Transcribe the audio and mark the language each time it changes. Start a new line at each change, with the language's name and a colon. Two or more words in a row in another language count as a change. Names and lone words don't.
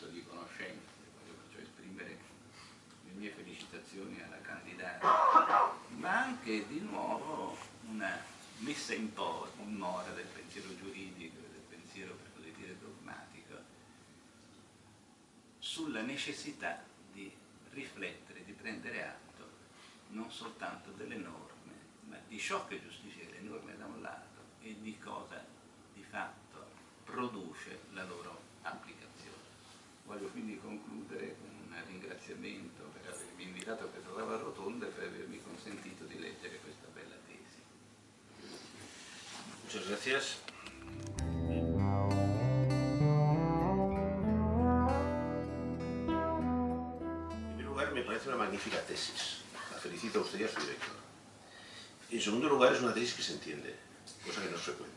Italian: di conoscenza, voglio perciò esprimere le mie felicitazioni alla candidata, ma anche di nuovo una messa in mora del pensiero giuridico e del pensiero, per così dire, dogmatico sulla necessità di riflettere, di prendere atto non soltanto delle norme, ma di ciò che giustifica le norme da un lato e di cosa di fatto produce la loro applicazione. Voglio quindi concludere con un ringraziamento per avermi invitato a questa tavola rotonda e per avermi consentito di leggere questa bella tesi.
Spanish: Muchas gracias. En primer lugar, me parece una magnífica tesis. La felicito a usted y a su director. En segundo lugar, es una tesis que se entiende, cosa que no es frecuente.